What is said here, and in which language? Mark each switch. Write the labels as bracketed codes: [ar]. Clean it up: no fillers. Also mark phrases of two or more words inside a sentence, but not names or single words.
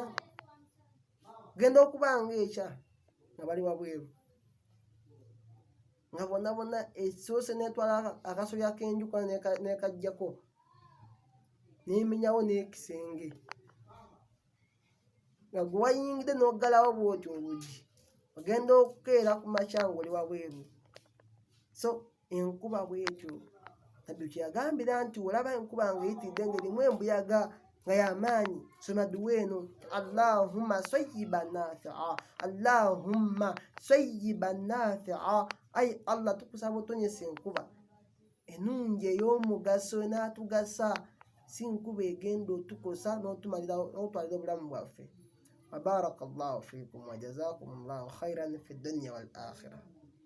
[lg] Genda okuba ng'ekya nga bali wabweru, nga bonna bonna esoose n'etwala akasolya k'enju n'ekaggyako n'emenyawo n'ekisenge, nga gwe wayingidde n'oggalawo bw'otyo oluggi, ogenda okukeera ku makya ng'oli wabweru. So enkuba bw'etyo Nabbi kye yagambira nti olaba enkuba ng'eyitiridde ng'erimu embuyaga nga y'amaanyi, soma dduwa eno, [ar] اللهم صيبا نافعا، اللهم صيبا نافعا. [lg] Ay Allah tukusaba otonyesa enkuba ennungi ey'omugaso enaatugasa, si nkuba egenda otukosa n'otwalira obulamu bwaffe. [ar] وبارك الله فيكم وجزاكم الله خيرا في الدنيا والآخرة.